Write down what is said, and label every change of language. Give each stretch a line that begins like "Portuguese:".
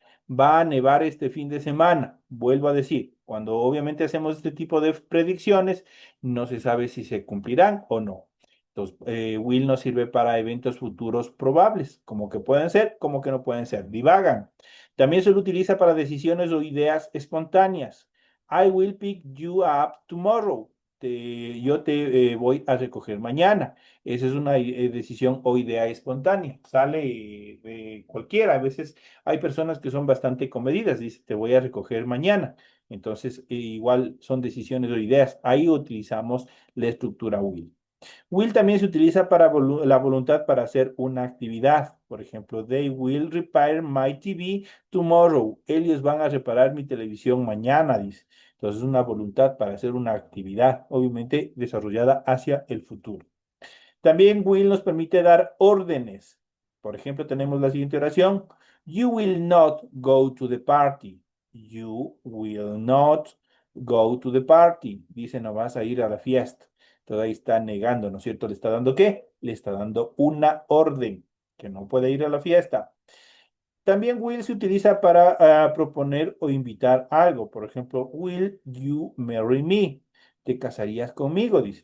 Spanish: Va a nevar este fin de semana. Vuelvo a decir, cuando obviamente hacemos este tipo de predicciones, no se sabe si se cumplirán o no. Entonces, will nos sirve para eventos futuros probables, como que pueden ser, como que no pueden ser. Divagan. También se lo utiliza para decisiones o ideas espontáneas.
English: I will pick you up tomorrow.
Spanish: Yo te voy a recoger mañana. Esa es una decisión o idea espontánea. Sale de cualquiera. A veces hay personas que son bastante comedidas. Dice, te voy a recoger mañana. Entonces, igual son decisiones o ideas. Ahí utilizamos la estructura will. Will también se utiliza para la voluntad para hacer una actividad. Por ejemplo,
English: they will repair my TV tomorrow.
Spanish: Ellos van a reparar mi televisión mañana, dice. Entonces, una voluntad para hacer una actividad, obviamente desarrollada hacia el futuro. También will nos permite dar órdenes. Por ejemplo, tenemos la siguiente oración.
English: You will not go to the party. You will not go to the party.
Spanish: Dice, no vas a ir a la fiesta. Entonces ahí está negando, ¿no es cierto? ¿Le está dando qué? Le está dando una orden, que no puede ir a la fiesta. También will se utiliza para proponer o invitar algo. Por ejemplo,
English: will you marry me?
Spanish: ¿Te casarías conmigo? Dice.